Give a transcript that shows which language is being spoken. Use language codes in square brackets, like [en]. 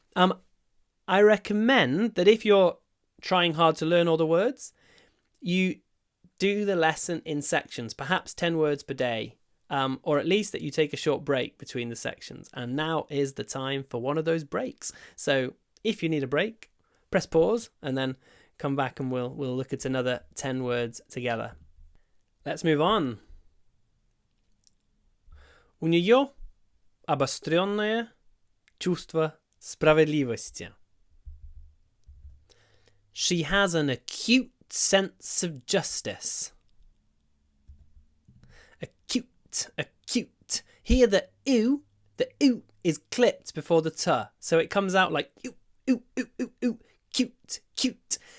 [en] I recommend that if you're trying hard to learn all the words, you do the lesson in sections, perhaps 10 words per day, or at least that you take a short break between the sections. And now is the time for one of those breaks. So if you need a break, press pause and then come back and we'll look at another 10 words together. Let's move on. [ru] У нее обостренное чувство справедливости. [en] She has an acute sense of justice. Acute. Here the oo is clipped before the t, so it comes out like oo, cute.